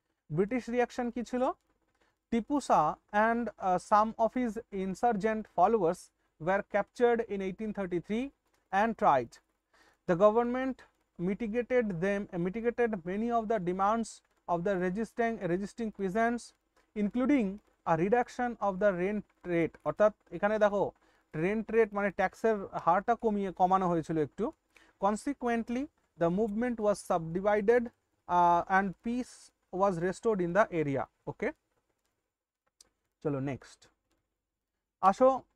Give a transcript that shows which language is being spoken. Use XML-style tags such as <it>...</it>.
<en>British reaction</en> <bn>কি ছিল?</bn> <en>Tipu Shah and some of his insurgent followers were captured in 1833 and tried. The government mitigated many of the demands of the resisting peasants, including a reduction of the rent rate.</en> <bn>অর্থাৎ এখানে দেখো rent rate মানে ট্যাক্সের হারটা কমানো হয়েছিল একটু।</bn> <en>Consequently, the movement was subdivided and peace was restored in the area.</en> <bn>Okay, চলো নেক্সট আসো।</bn>